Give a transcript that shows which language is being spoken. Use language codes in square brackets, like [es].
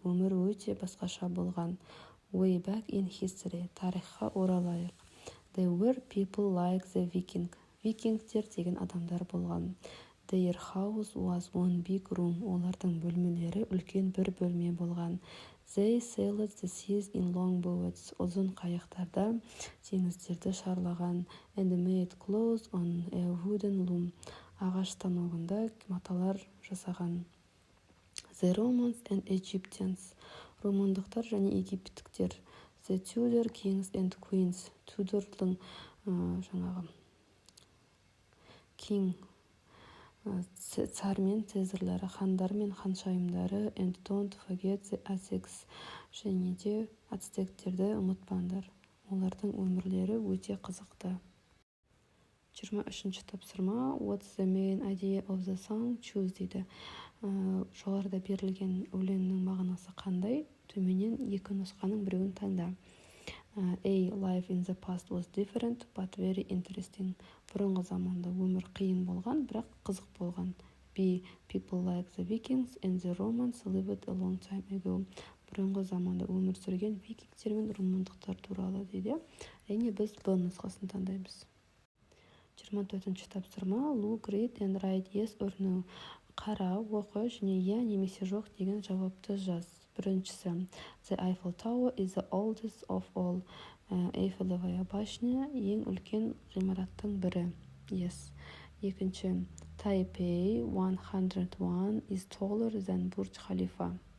[kk] Өмір өте басқаша болған. [en] Way back in history. [kk] Тарихқа оралайық. [en] There were people like the Viking. [kk] Викингтер деген адамдар болған. [en] Their house was one big room. [kk] Олардың бөлмелері үлкен бір бөлме болған. [en] They sailed the seas in long boats. [kk] Ұзын қайықтарда теңіздерді шарлаған. [en] And made clothes on a wooden loom. [kk] Ағаш станогында маталар жасаған. [en] The Romans and Egyptians. [kk] Романдықтар және египеттіктер. [en] The Tudor kings and queens. [kk] Tudorдың жаңағы [en] king [kk] цар мен цезарлары, хандар мен ханшайымдары, [en] and don't forget the Aztecs, [kk] және де ацтектерді ұмытпаңдар. Олардың өмірлері өте қызықты. 23-ші тапсырма. [en] What's the main idea of the song? Choose дейді. [kk] Жоғарыда берілген өлеңнің мағынасы қандай? Төменнен екі нұсқаның біреуін таңда. A. [en] Life in the past was different but very interesting. [kk] Бұрынғы заманда өмір қиын болған, бірақ қызық болған. B. [en] People like the Vikings and the Romans lived a long time ago. [kk] Бұрынғы заманда өмір сүрген викингтер мен румындықтар туралы дейді. Әрине біз Б нұсқасын таңдаймыз. 24-ші тапсырма. [en] Look, read and write yes or no. [kk] Қара, оқы және я немесе жоқ деген жауапты жаз. Біріншісі. [en] The Eiffel Tower is the oldest of all. [ru] Эйфелевая башня [kk] ең үлкен ғимараттың бірі. [en] Yes. Екінші. Taipei 101 is taller than Burj Khalifa.